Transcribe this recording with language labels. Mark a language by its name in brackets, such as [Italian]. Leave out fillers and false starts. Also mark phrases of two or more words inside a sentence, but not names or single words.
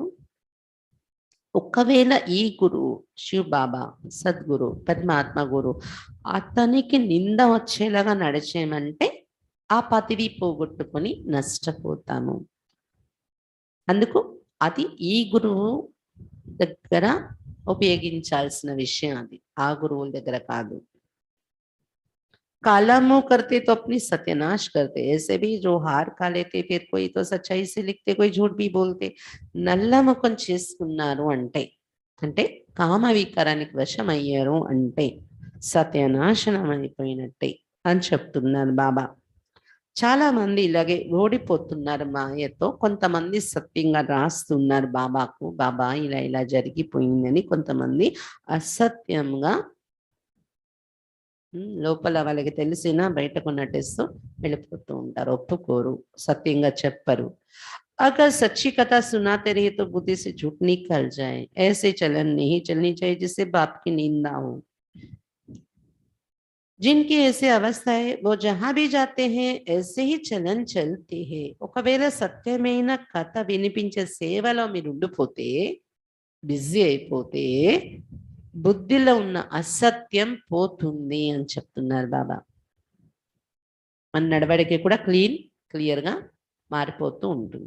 [Telugu] ఒకవేళ ఈ గురువు శివ బాబా, సద్గురు, పరమాత్మ గురు అతనికి నింద వచ్చేలాగా నడిచేయమంటే ఆ పదవి పోగొట్టుకొని నష్టపోతాము. అందుకు అది ఈ గురువు దగ్గర ఉపయోగించాల్సిన విషయం, అది ఆ గురువుల దగ్గర కాదు. [Hindi] काला मुंह करते तो अपनी सत्यानाश करते, ऐसे भी जो हार खा लेते फिर कोई तो सच्चाई से लिखते, कोई झूठ भी बोलते. [Telugu] నల్ల ముఖం చేసుకున్నారు అంటే అంటే కామ వికారానికి వశమయ్యారు అంటే సత్యనాశనం అయిపోయినట్టే అని చెప్తున్నారు బాబా. చాలా మంది ఇలాగే ఓడిపోతున్నారు మాయతో. కొంతమంది సత్యంగా రాస్తున్నారు బాబాకు, బాబా ఇలా ఇలా జరిగిపోయిందని. కొంతమంది అసత్యంగా లోపల వాళ్ళకి తెలిసినా బయటకు నటిస్తూ వెళ్ళిపోతూ ఉంటారు, ఒప్పుకోరు, సత్యంగా చెప్పరు. [Hindi] अगर सच्ची कथा सुनाते रहे तो बुद्धि से झूठ निकल जाए, ऐसे चलन नहीं चलनी चाहिए जिससे बाप की निंदा हो. जिनकी ऐसी अवस्था है वो जहां भी जाते हैं ऐसे ही चलन चलते हैं. [Telugu] ఒకవేళ సత్యమైన కథ వినిపించే సేవలో మీరు ఉండిపోతే, బిజీ అయిపోతే బుద్ధిలో ఉన్న అసత్యం పోతుంది అని చెప్తున్నారు బాబా. మన నడవడికి కూడా క్లియర్ గా మారిపోతూ ఉంటుంది.